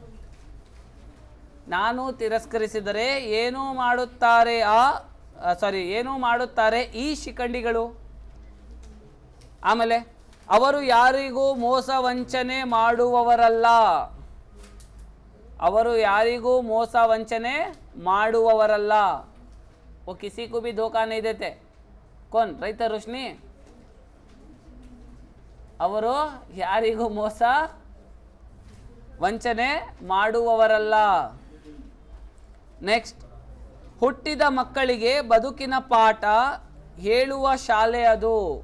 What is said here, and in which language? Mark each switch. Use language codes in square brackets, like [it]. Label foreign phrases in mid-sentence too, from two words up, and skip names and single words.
[kn] ನಾನು ತಿರಸ್ಕರಿಸಿದರೆ ಏನೂ ಮಾಡುತ್ತಾರೆ ಈ ಶಿಖಂಡಿಗಳು. ಆಮೇಲೆ ಅವರು ಯಾರಿಗೂ ಮೋಸ ವಂಚನೆ ಮಾಡುವವರಲ್ಲ. ಅವರು ಯಾರಿಗೂ ಮೋಸ ವಂಚನೆ ಮಾಡುವವರಲ್ಲ. [hi] वो किसी को भी धोखा नहीं देते. कौन? [kn] ರೈತ ರೋಶ್ನಿ. ಅವರು ಯಾರಿಗೂ ಮೋಸ ವಂಚನೆ ಮಾಡುವವರಲ್ಲ. ನೆಕ್ಸ್ಟ್, ಹುಟ್ಟಿದ ಮಕ್ಕಳಿಗೆ ಬದುಕಿನ ಪಾಠ ಹೇಳುವ ಶಾಲೆ ಅದು.